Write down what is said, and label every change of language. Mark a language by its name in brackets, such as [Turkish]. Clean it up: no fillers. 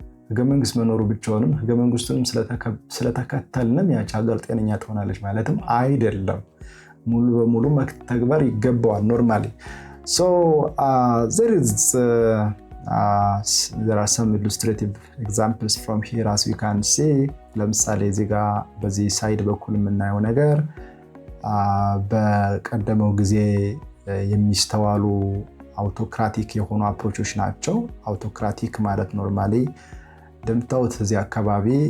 [Amharic] ህገ መንግስት መኖሩ ብቻውንም ህገ መንግስቱንም ስለተከተልንም ያች ሀገር ጤነኛ ትሆናለች ማለትም አይደለም። ሙሉ በሙሉ መተግበር ይገባዋል normally. [English] So there are some illustrative examples from here as you can see. [Amharic] ለምሳሌ እዚህ ጋር በዚህ ሳይድ በኩል የምናየው ነገር በቀደመው ጊዜ የሚስተዋሉ አውቶክራቲክ የሆኑ አፕሮቾች ናቸው። አውቶክራቲክ ማለት ኖርማሊ እንደምታዩት እዚህ አካባቢ